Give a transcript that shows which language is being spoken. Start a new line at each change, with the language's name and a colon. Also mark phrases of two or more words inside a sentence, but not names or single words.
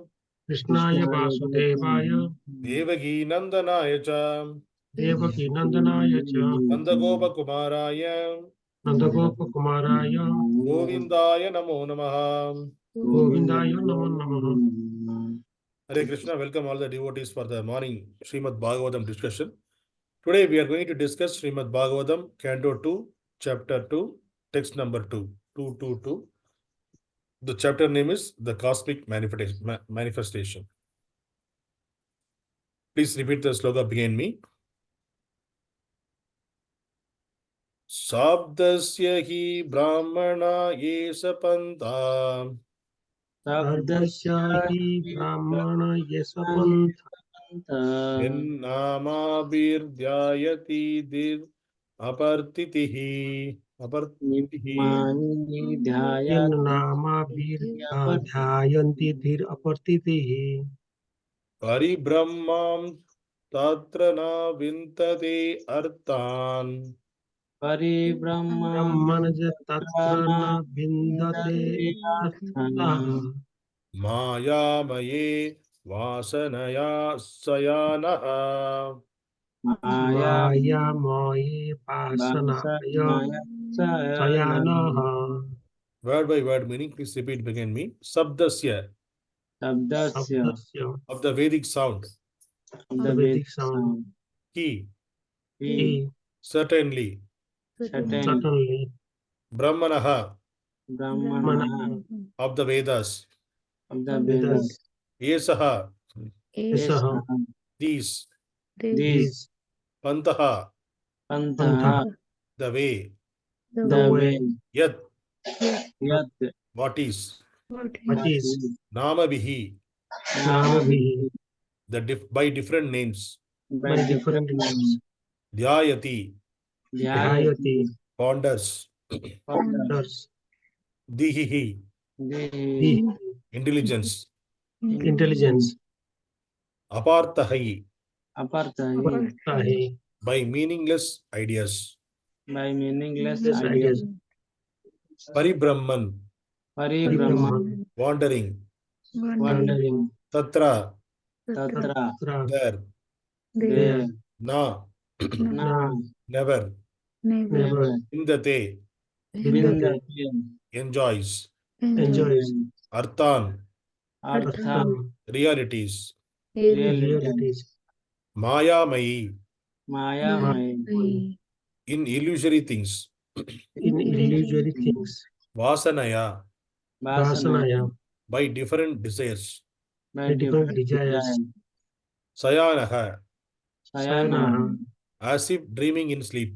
Sanskrit: Krishnaya Vasudevaya Devaki Nandanaya Cha Devaki Nandanaya Cha Nandagopa Kumaraya Nandagopa Kumaraya Govindaya Namo Namaha. Govindaya Namo Namaha. Hare Krishna,
English: welcome all the devotees for the morning Srimad Bhagavatam discussion. Today we are going to discuss Srimad Bhagavatam, Canto 2, Chapter 2, text number 2, 222. The chapter name is The Cosmic Manifestation. Please repeat the sloka behind me.
Sanskrit: Śābdasya hi brahmaṇa eṣaḥ panthā. Śābdasya hi brahmaṇa eṣaḥ panthā. nāmabhir dhyāyati dhīr apārthaiḥ. nāmabhir dhāyanti dhīr apārthaiḥ. paribhramaṁs tatra vindate arthān. paribhraman tatra vindate arthān. māyā-maye vāsanayā śayānaḥ. māyā-maye vāsanayā śayānaḥ.
English: Word by word meaning, please repeat behind me.
Sanskrit: Śābdasya, śābdasya
English: of the Vedic sound. the Vedic sound. He, Certainly.
Sanskrit: brahmaṇaḥ, Brahmaṇaḥ
English: of the Vedas. Vedas.
Sanskrit: eṣaḥ, eṣaḥ
English: these. panthāḥ,
Sanskrit: panthā
English: the way. the way. yat, what is. What is
Sanskrit: nāmabhir, nāmabhir
English: by different names. by different names.
Sanskrit: dhyāyati, Dhyāyati
English: ponders. dhīḥ,
Sanskrit: dhīḥ
English: intelligence. intelligence.
Sanskrit: apārthaiḥ, Apārthaiḥ
English: by meaningless ideas. ideas.
Sanskrit: paribhraman, Paribhraman
English: wandering.
Sanskrit: tatra
English: there. there. na, never. Never vindate, enjoys. enjoys.
Sanskrit: arthān, Arthān
English: realities. realities.
Sanskrit: māyā-maye, Māyā-maye
English: in illusory things. in illusory things.
Sanskrit: vāsanayā, Vāsanayā
English: by different desires. by different desires.
Sanskrit: śayānaḥ, Śayānaḥ
English: as if dreaming in sleep.